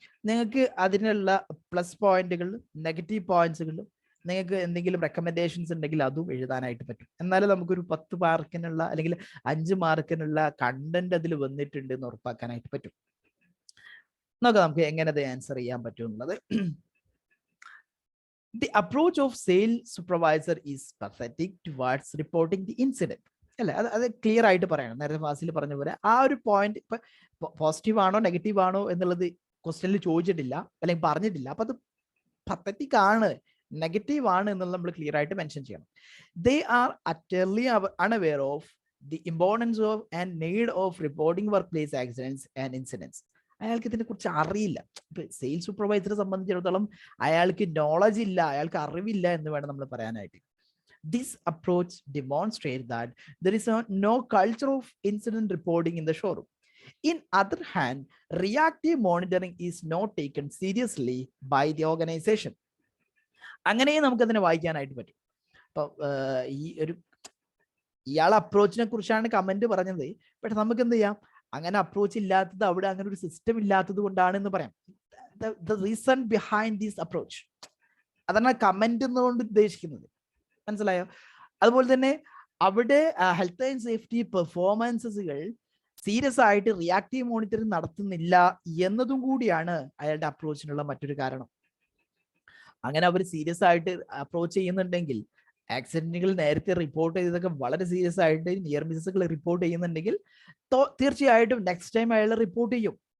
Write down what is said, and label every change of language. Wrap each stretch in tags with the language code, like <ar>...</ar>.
<ml>നിങ്ങൾക്ക് അതിനുള്ള പ്ലസ് പോയിന്റുകൾ, നെഗറ്റീവ് പോയിന്റ്സുകൾ, നിങ്ങൾക്ക് എന്തെങ്കിലും റെക്കമെൻഡേഷൻസ് ഉണ്ടെങ്കിൽ അതും എഴുതാനായിട്ട് പറ്റും. എന്നാലും നമുക്കൊരു 10 മാർക്കിനുള്ള അല്ലെങ്കിൽ 5 മാർക്കിനുള്ള കണ്ടന്റ് അതിൽ വന്നിട്ടുണ്ട് എന്ന് ഉറപ്പാക്കാനായിട്ട് പറ്റും. നോക്കാം നമുക്ക് എങ്ങനെ അത് ആൻസർ ചെയ്യാൻ പറ്റും എന്നുള്ളത്.</ml> <en>The approach of sales supervisor is pathetic towards reporting the incident.</en> <ml>അല്ലെ, അത് ക്ലിയർ ആയിട്ട് പറയണം. നേരത്തെ ഫാസിൽ പറഞ്ഞ പോലെ ആ ഒരു പോയിന്റ് ഇപ്പൊ പോസിറ്റീവ് ആണോ നെഗറ്റീവ് ആണോ എന്നുള്ളത് ക്വസ്റ്റ്യനിൽ ചോദിച്ചിട്ടില്ല അല്ലെങ്കിൽ പറഞ്ഞിട്ടില്ല. അപ്പൊ അത് പത്തറ്റിക് ആണ്, നെഗറ്റീവ് ആണ് എന്നുള്ളത് നമ്മൾ ക്ലിയർ ആയിട്ട് മെൻഷൻ ചെയ്യണം.</ml> <en>They are utterly unaware of the importance of and need of reporting workplace accidents and incidents.</en> <ml>അയാൾക്ക് ഇതിനെ കുറിച്ച് അറിയില്ല. ഇപ്പൊ സെയിൽസ് സൂപ്പർവൈസറെ സംബന്ധിച്ചിടത്തോളം അയാൾക്ക് നോളജ് ഇല്ല, അയാൾക്ക് അറിവില്ല എന്ന് വേണം നമ്മൾ പറയാനായിട്ട്.</ml> <en>This approach demonstrates that there is no culture of incident reporting in the showroom. In other hand, reactive monitoring is not taken seriously by the organization.</en> <ml>അങ്ങനെ നമുക്ക് അതിനെ വായിക്കാനായിട്ട് പറ്റും. അപ്പൊ ഇയാൾ അപ്രോച്ചിനെ കുറിച്ചാണ് കമന്റ് പറഞ്ഞത്. പക്ഷെ നമുക്ക് എന്ത് ചെയ്യാം, അങ്ങനെ അപ്രോച്ച് ഇല്ലാത്തത്, അവിടെ അങ്ങനെ ഒരു സിസ്റ്റം ഇല്ലാത്തത് കൊണ്ടാണ് എന്ന് പറയാം.</ml> <en>The reason behind this approach,</en> <ml>അതാണ് കമന്റ് എന്നുകൊണ്ട് ഉദ്ദേശിക്കുന്നത്. മനസ്സിലായോ? അതുപോലെ തന്നെ അവിടെ ഹെൽത്ത് ആൻഡ് സേഫ്റ്റി പെർഫോമൻസുകൾ സീരിയസ് ആയിട്ട് റിയാക്റ്റീവ് മോണിറ്ററിംഗ് നടത്തുന്നില്ല എന്നതും കൂടിയാണ് അയാളുടെ അപ്രോച്ചിനുള്ള മറ്റൊരു കാരണം. അങ്ങനെ അവർ സീരിയസ് ആയിട്ട് അപ്രോച്ച് ചെയ്യുന്നുണ്ടെങ്കിൽ, ആക്സിഡന്റുകൾ നേരത്തെ റിപ്പോർട്ട് ചെയ്തതൊക്കെ വളരെ സീരിയസ് ആയിട്ട് നിയർ മിസ്സുകൾ റിപ്പോർട്ട് ചെയ്യുന്നുണ്ടെങ്കിൽ തീർച്ചയായിട്ടും നെക്സ്റ്റ് ടൈം അയാൾ റിപ്പോർട്ട് ചെയ്യും.</ml>